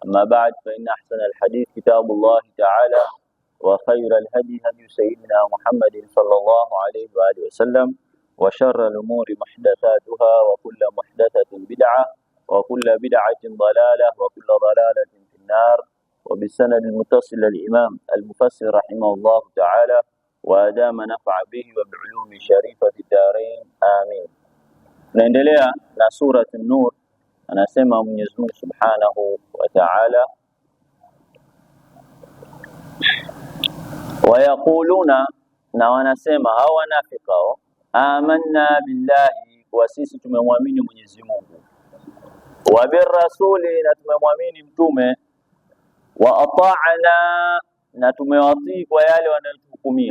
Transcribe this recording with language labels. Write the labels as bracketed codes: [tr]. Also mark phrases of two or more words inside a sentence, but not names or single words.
[ar] أما بعد فإن أحسن الحديث كتاب الله تعالى وخير الهدي هدي سيدنا محمد صلى الله عليه وآله وسلم وشر الأمور محدثاتها وكل محدثة بدعة وكل بدعة ضلالة وكل ضلالة في النار. وبالسند المتصل الإمام المفسر رحمه الله تعالى وأدام نفع به وبعلوم شريفة الدارين آمين. [sw] Tunaendelea na sura An-Nur. Anasema Mwenyezi Mungu [ar] سبحانه وتعالى, [sw] wayaquluna, na wanasema hao wanafika, [ar] آمنا بالله, [sw] kwa sisi tumemwamini Mwenyezi Mungu, [ar] وبالرسول, [sw] na tumemwamini mtume, [ar] وأطعنا, [sw] na tumewatii kwa yale wanayotuhukumia.